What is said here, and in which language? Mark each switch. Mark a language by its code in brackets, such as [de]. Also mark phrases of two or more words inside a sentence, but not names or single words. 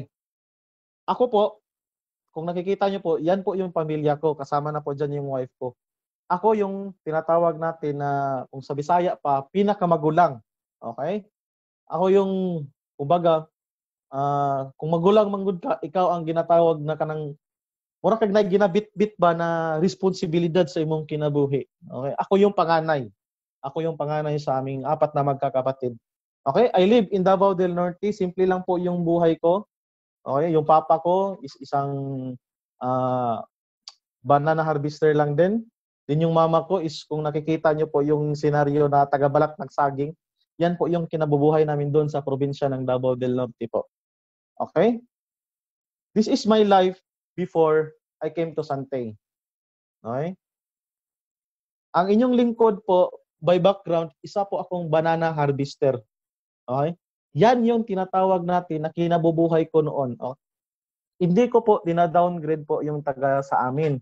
[tl] Ako po, kung nakikita nyo po, yan po yung pamilya ko. Kasama na po dyan yung wife ko. Ako yung tinatawag natin na, kung sa Bisaya pa, pinakamagulang. [ceb] Okay? [tl] Ako yung, kumbaga, [ceb] kung magulang manggod ka, ikaw ang ginatawag na kanang mura kag na ginabit-bit ba na responsibilidad sa imong kinabuhi. [tl] Okay? Ako yung panganay. Ako yung panganay sa aming 4 na magkakapatid. [en] Okay? I live in Davao del Norte. [tl] Simple lang po yung buhay ko. Okay? Yung papa ko is isang [en] banana harvester [tl] lang din. Din yung mama ko is kung nakikita nyo po yung senaryo na taga-Balak nagsaging, yan po yung kinabubuhay namin doon sa probinsya ng Davao del Norte po. Okay? [en] This is my life before I came to Santay. [tl] Okay? Ang inyong lingkod po, [en] by background, [tl] isa po akong [en] banana harvester. [tl] Okay? Yan yung tinatawag natin na kinabubuhay ko noon. Okay? Hindi ko po dina-downgrade po yung taga sa amin.